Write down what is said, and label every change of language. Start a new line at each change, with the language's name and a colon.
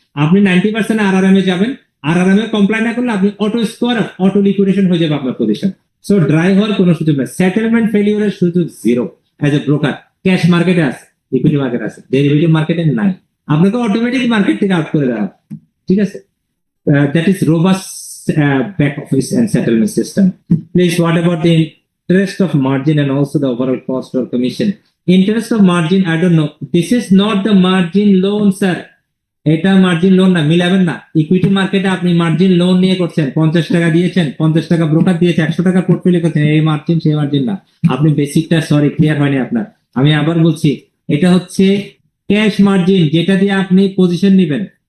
Bangla: আপনি 90% আরআরএম এ যাবেন, আরআরএম এ কমপ্লাই না করলে আপনি অটো স্কোয়ার, অটো লিকুইডেশন হয়ে যাবে আপনার পজিশন। সো ড্রাই হওয়ার কোনো সুযোগ নাই, সেটেলমেন্ট ফেলিওরের সুযোগ zero. As a broker cash মার্কেটে আছে, ইকুইটি মার্কেট আছে, ডেরিভেটিভ মার্কেটে নাই। আপনাকে অটোমেটিক মার্কেট থেকে আউট করে দেওয়া। ঠিক আছে,
English: That is robust back office and settlement system. Please, what about the interest of margin and also the overall cost or commission? Interest of margin, I don't know. This is not the margin loan, sir.
Bangla: এটা margin loan না, মিলাবেন না। Equity মার্কেটে আপনি margin loan নিয়ে করছেন, 50 টাকা দিয়েছেন, 50 টাকা ব্রোকার দিয়েছে, 100 টাকা পোর্টফোলিও করছেন, এই মার্জিন সেই মার্জিন না। আপনি বেসিকটা সরি ক্লিয়ার হয়নি আপনার। আমি আবার বলছি, এটা হচ্ছে ক্যাশ মার্জিন, যেটা দিয়ে আপনি পজিশন নেবেন।